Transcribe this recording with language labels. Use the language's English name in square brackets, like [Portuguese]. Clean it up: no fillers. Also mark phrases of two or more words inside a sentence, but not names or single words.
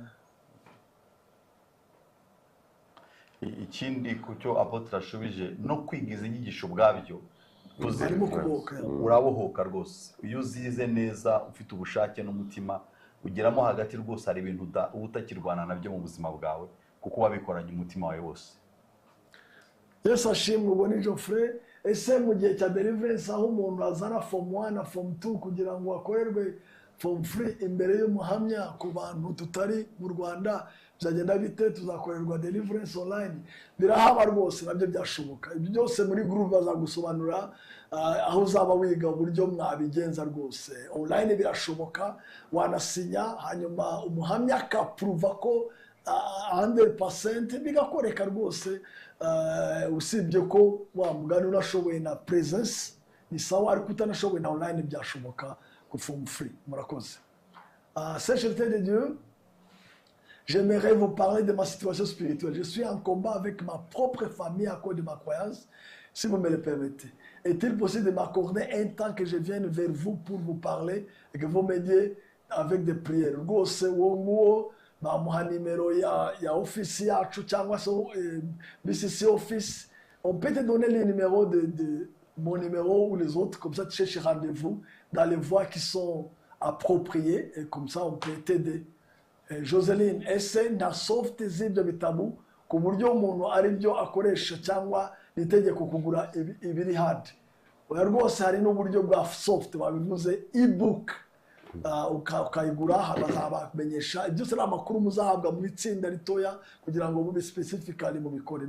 [Kinyarwanda] ikindi ku cyo apotre ashubije no kwigiza inyigisho ubwabyo urabohoka rwose iyo uzize neza ufite ubushake n'umutima ugeramo hagati rwose hari ibintu uba utakirwana nabyo mu buzima bwawe kuko wabikoranye umutima wawe wose. Yesu ashimwe. Ubwo ni Geoffrey. Ese mu gihe cya deliverance aho umuntu azana form 1 na form 2 kugira ngo akorerwe form 3 imbere y'umuhamya ku bantu tutari mu Rwanda byagenda bite? Tuzakorerwa [English] deliverance online? [Kinyarwanda] Birahaba rwose, nabyo byashoboka. Ibyo byose muri group bazagusobanura aho uzaba wiga uburyo mwabigenza rwose. Online birashoboka, wanasinya hanyuma umuhamya akaprova ko 100% bigakoreka rwose. Usibye ko wa mugani unashoboye na presence ni sawa, ariko utanashoboye na online byashoboka ku [English] form free. [Kinyarwanda] Murakoze. [French] Sainteté de Dieu, j'aimerais vous parler de ma situation spirituelle. Je suis en combat avec ma propre famille à cause de ma croyance, si vous me le permettez. Est-il possible de m'accorder un temps que je vienne vers vous pour vous parler et que vous m'aidiez avec des prières? [Kinyarwanda] Rwose wo bamuha nimero ya office yacu cyangwa so BCC office. [French] On peut te donner les numéros de mon numéro ou les autres, comme ça tu cherches rendez-vous dans les voies qui sont appropriées et comme ça on peut t'aider. [Kinyarwanda] Joseline, ese nta soft z'ibyo bitabu ku buryo umuntu ari byo akoresha cyangwa nitegeko kugura ibiri hard? Oya rwose hari n'uburyo bwa soft babivuze e-book, ukayigura bazabamenyesha byose n'amakuru muzahabwa mu itsinda ritoya kugira ngo mube specifically mu bikore.